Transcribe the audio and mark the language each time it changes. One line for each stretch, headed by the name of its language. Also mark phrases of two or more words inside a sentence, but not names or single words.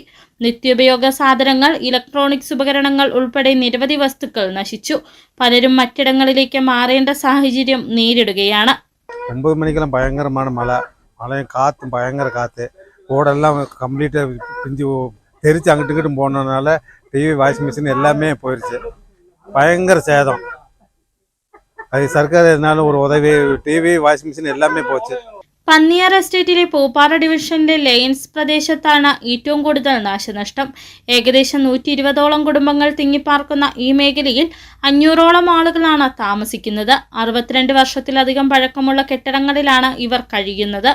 Malayalam: നിത്യോപയോഗ സാധനങ്ങൾ, ഇലക്ട്രോണിക്സ് ഉപകരണങ്ങൾ ഉൾപ്പെടെ നിരവധി വസ്തുക്കൾ നശിച്ചു. പലരും മറ്റിടങ്ങളിലേക്ക് മാറേണ്ട സാഹചര്യം നേരിടുകയാണ്. 9 മണിക്കെല്ലാം ഭയങ്കരമാണ് മഴയും കാറ്റും ഭയങ്കര കാറ്റ്. ഓടെല്ലാം കംപ്ലീറ്റ് പിഞ്ചു തെരിച്ച് അങ്ങോട്ടും ഇങ്ങോട്ടും പോകുന്നതുனால TV,
English: washing machine
Tamil: எல்லாமே போயிடுச்சு. பயங்கர சேதம். அது சர்க்கார் எதனாலும் ஒரு உதவி, TV,
English: washing machine
Tamil: எல்லாமே போச்சு.
Malayalam: പന്നിയാർ എസ്റ്റേറ്റിലെ പൂപ്പാറ ഡിവിഷനിലെ ലയൺസ് പ്രദേശത്താണ് ഏറ്റവും കൂടുതൽ നാശനഷ്ടം. ഏകദേശം 120ഓളം കുടുംബങ്ങൾ തിങ്ങിപ്പാർക്കുന്ന ഈ മേഖലയിൽ 500ഓളം ആളുകളാണ് താമസിക്കുന്നത്. 62 വർഷത്തിലധികം പഴക്കമുള്ള കെട്ടിടങ്ങളിലാണ് ഇവർ കഴിയുന്നത്.